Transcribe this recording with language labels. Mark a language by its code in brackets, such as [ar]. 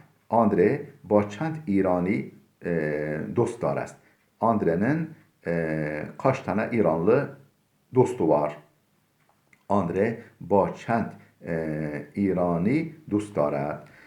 [fa] Andre با چند ایرانی dost دارد. [tr] Andre'nin kaç tane İranlı dostu var? [fa] Andre با چند ایرانی دوست دارد.